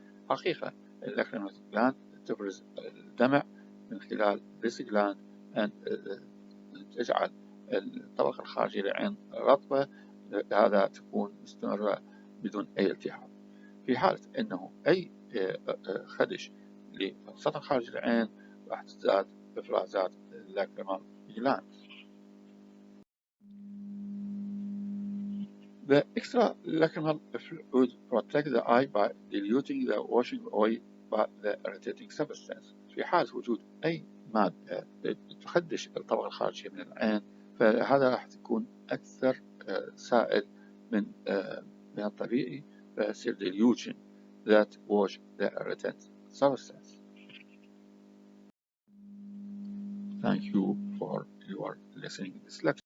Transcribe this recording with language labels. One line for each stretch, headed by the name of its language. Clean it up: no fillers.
Arabic: حقيقة lacrimal gland تفرز الدمع من خلال
English: this gland and
Arabic: تجعل الطبقة الخارجية للعين رطبة، هذا تكون مستمرة بدون أي التهاب. في حالة أنه أي خدش للسطح الخارجي للعين راح تزداد إفرازات lacrimal gland.
English: The extralacrimal fluid protects the eye by diluting the washing away by the irritating substance.
Arabic: في حال وجود أي مادة تخدش الطبقة الخارجية من العين فهذا راح تكون أكثر سائل من الطبيعي فيصير
English: dilution that wash the irritant substance. Thank you for your listening to this lecture.